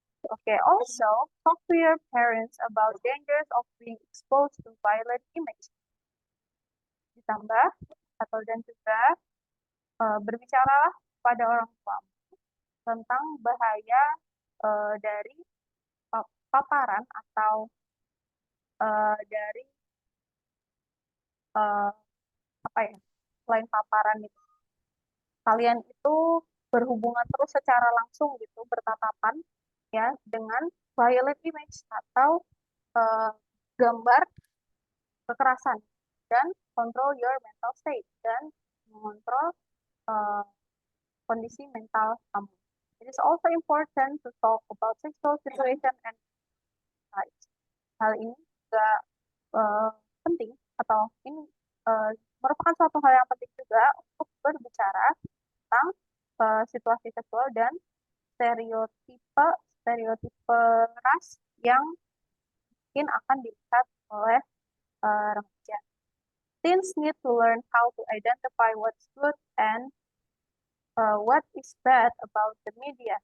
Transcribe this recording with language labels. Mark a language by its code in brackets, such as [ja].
[en] Okay, also talk to your parents about dangers of being exposed to violent images. [id] Ditambah atau dan juga berbicaralah pada orang tua tentang bahaya dari paparan atau dari apa ya, selain paparan itu kalian itu berhubungan terus secara langsung gitu, bertatapan ya dengan violent image atau gambar kekerasan, dan [en] control your mental state, [id] dan mengontrol kondisi mental kamu. [en] It is also important to talk about sexual situation and rights. [id] Hal ini juga penting atau ini merupakan suatu hal yang penting juga untuk berbicara tentang situasi seksual dan stereotipe ras yang mungkin akan dilihat oleh remaja. [en] Teens need to learn how to identify what's good and what is bad about the media.